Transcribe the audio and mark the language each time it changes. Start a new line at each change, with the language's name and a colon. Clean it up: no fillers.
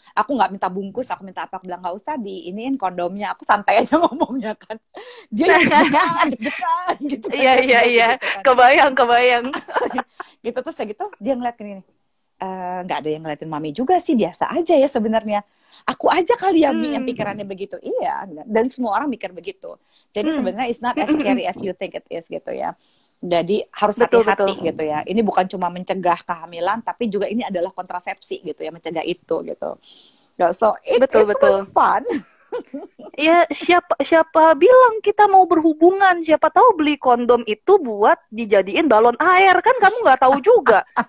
Indonesian: Aku nggak minta bungkus, aku minta apa, aku bilang nggak usah diiniin kondomnya, aku santai aja ngomongnya kan. Dia deg-degan gitu kan. Iya. Gitu kan. Kebayang. Gitu terus ya gitu, dia ngeliat gini, nggak ada yang ngeliatin Mami juga sih, biasa aja ya sebenarnya. Aku aja kali ya Mi yang pikirannya begitu. Iya, dan semua orang mikir begitu. Jadi sebenarnya
English: it's not as scary as you think it is
Indonesian: gitu ya. Jadi harus hati-hati gitu ya. Ini bukan cuma mencegah kehamilan, tapi juga ini adalah kontrasepsi gitu ya, mencegah itu gitu.
English: So it was fun.
Indonesian: Ya siapa bilang kita mau berhubungan? Siapa tahu beli kondom itu buat dijadiin balon air, kan kamu nggak tahu juga.